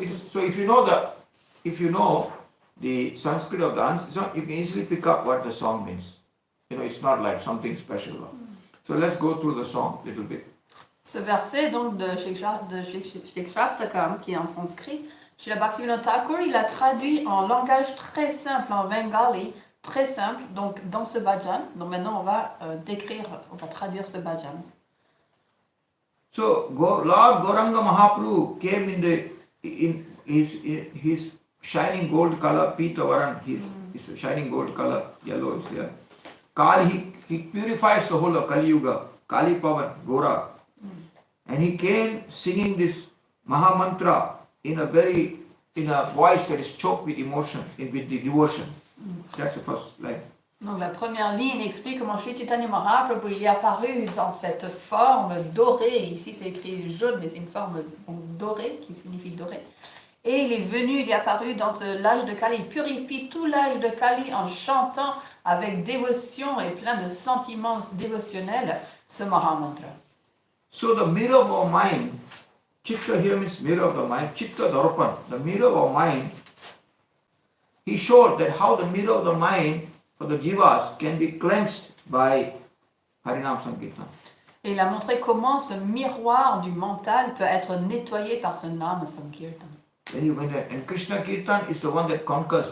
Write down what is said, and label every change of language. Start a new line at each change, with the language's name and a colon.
English: So if you know the Sanskrit of the song, you can easily pick up what the song means. It's not like something special. So let's go through the song a little bit.
French: Ce verset donc de Shikshastakam qui est en sanskrit, Srila Bhaktivinoda Thakur, il a traduit en langage très simple, en bengali, très simple, donc dans ce bhajan. Donc maintenant on va traduire ce bhajan.
English: So Lord Gauranga Mahaprabhu came in his shining gold color, Pitavaran, his shining gold color, yellow is here. Kali, he purifies the whole of Kali Yuga, Kali Pavan, Gora. And he came singing this Mahamantra in a voice that is choked with emotion, with the devotion. That's the first line.
French: Donc la première ligne explique comment Sri Chaitanya Mahaprabhu il est apparu dans cette forme dorée. Ici c'est écrit jaune, mais c'est une forme dorée qui signifie doré. Et il est venu, il est apparu dans l'âge de Kali. Il purifie tout l'âge de Kali en chantant avec dévotion et plein de sentiments dévotionnels ce Mahamantra.
English: So the mirror of our mind, Chitta here means mirror of the mind, Chitta Darpan, the mirror of our mind, he showed that how the mirror of the mind for the jivas can be cleansed by Harinam Sankirtan.
French: Et il a montré comment ce miroir du mental peut être nettoyé par ce Nama Sankirtan.
English: And Krishna Kirtan is the one that conquers.